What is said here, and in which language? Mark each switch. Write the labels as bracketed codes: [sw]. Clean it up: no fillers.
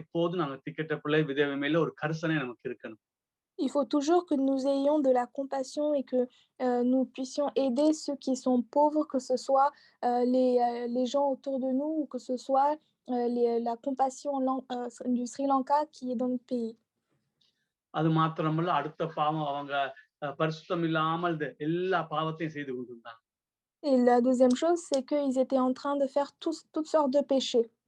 [ta] இப்போது நாங்க திக்கெட்டப்பிள்ளை விதவை மேல ஒரு கரிசனை நமக்கு இருக்கணும். [fr] Il faut toujours que nous ayons de la compassion et que nous puissions aider ceux qui sont pauvres, que ce soit les gens autour de nous ou que ce soit la compassion du Sri Lanka qui est dans notre pays. [ta] அது மாத்திரமல்ல, அடுத்த பாவம் அவங்க பரிசுத்தம் இல்லாமல் எல்லா பாவத்தையும் செய்து கொண்டிருந்தாங்க. [fr] Et la deuxième chose, c'est qu'ils étaient en train de faire toutes sortes de péchés.